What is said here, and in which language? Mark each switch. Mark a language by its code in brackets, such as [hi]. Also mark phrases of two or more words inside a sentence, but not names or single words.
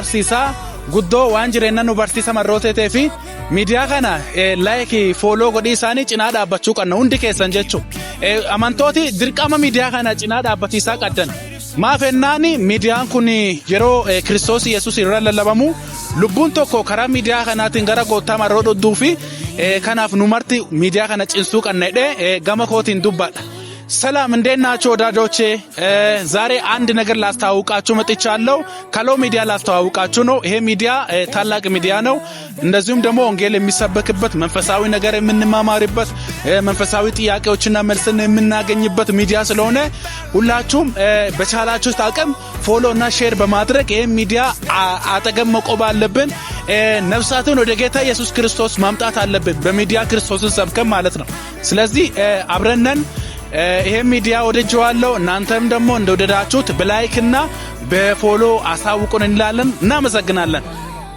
[om] barsiisa guddoo waan jireenya nu barsiisa marrooteetee fi miidiyaa kana laayikii fooloo godhii isaanii cinaa dhaabbachuu qabna hundi keessan jechuun amantooti dirqama miidiyaa kana cinaa dhaabbatiisaa qabdan maaf ennaan miidiyaan kun yeroo Kiristoos Yesuus irra lallabamu lubbuun tokko karaa miidiyaa kanaatiin gara gooftaa marroo dhodduu fi kanaaf nu marti miidiyaa kana cinsuu qabna jedhee gama kootiin dubbadha. [am] ሰላም እንዴት ናችሁ ወዳጆቼ ዛሬ አንድ ነገር ላስተዋውቃችሁ መጥቻለሁ ካሎ ሚዲያ ላስተዋውቃችሁ ነው ይሄ ሚዲያ ታላቅ ሚዲያ ነው እንደዚሁም ደግሞ ወንጌል የሚሰበክበት መንፈሳዊ ነገር የምንማማርበት መንፈሳዊ ጥያቄዎችና መልስን የምናገኝበት ሚዲያ ስለሆነ ሁላችሁም በቻላችሁ አቅም ፎሎ እና ሼር በማድረግ ይሄ ሚዲያ አጠገብ መቆም አለብን ነፍሳቱን ወደ ጌታ ኢየሱስ ክርስቶስ ማምጣት አለብን በሚዲያ ክርስቶስን ሰብከን ማለት ነው ስለዚህ አብረነን ይሄ ሚዲያ ወደጀዋለሁ እናንተም ደግሞ እንደወደዳችሁት በላይክ እና በፎሎ አሳውቁን እንላለን እናመሰግናለን